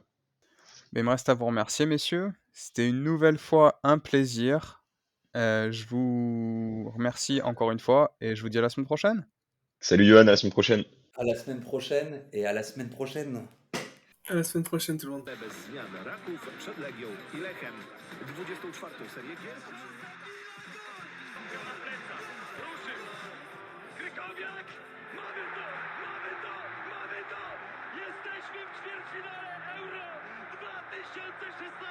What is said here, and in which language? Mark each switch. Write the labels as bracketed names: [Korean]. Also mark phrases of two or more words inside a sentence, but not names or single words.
[French] Mais il me reste à vous remercier, messieurs. C'était une nouvelle fois un plaisir. Je vous remercie encore une fois et je vous dis à la semaine prochaine. Salut Johan, à la semaine prochaine. À la semaine prochaine et à la semaine prochaine. À la semaine prochaine, tout le monde. [Polish] Bez zmian Raków przed Legią i Lechem 24. serię gier. Na plecach, ruszył. Krykowiak, mamy to, mamy to, mamy to! Jesteśmy w ćwierćfinale Euro 2016!